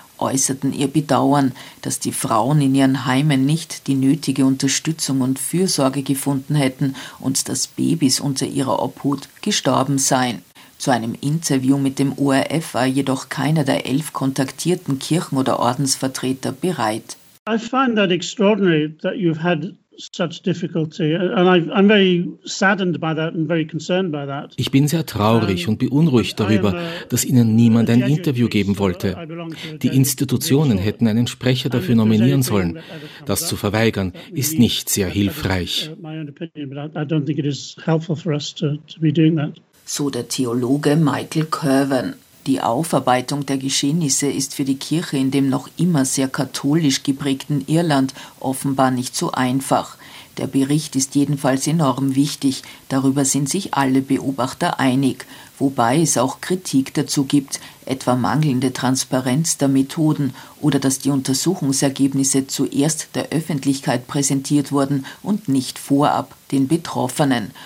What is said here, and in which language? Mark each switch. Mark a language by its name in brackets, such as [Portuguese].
[German] äußerten ihr Bedauern, dass die Frauen in ihren Heimen nicht die nötige Unterstützung und Fürsorge gefunden hätten und dass Babys unter ihrer Obhut gestorben seien. Zu einem Interview mit dem ORF war jedoch keiner der 11 kontaktierten Kirchen- oder Ordensvertreter bereit. [English] I find that extraordinary that you've had such difficulty, and I'm very saddened by that and very concerned by that. [German] Ich bin sehr traurig und beunruhigt darüber, dass Ihnen niemand ein Interview geben wollte. Die Institutionen hätten einen Sprecher dafür nominieren sollen. Das zu verweigern, ist nicht sehr hilfreich. [English] I don't think it is helpful for us to be doing that. [German] So der Theologe Michael Kirwan. Die Aufarbeitung der Geschehnisse ist für die Kirche in dem noch immer sehr katholisch geprägten Irland offenbar nicht so einfach. Der Bericht ist jedenfalls enorm wichtig, darüber sind sich alle Beobachter einig, wobei es auch Kritik dazu gibt, etwa mangelnde Transparenz der Methoden oder dass die Untersuchungsergebnisse zuerst der Öffentlichkeit präsentiert wurden und nicht vorab den Betroffenen.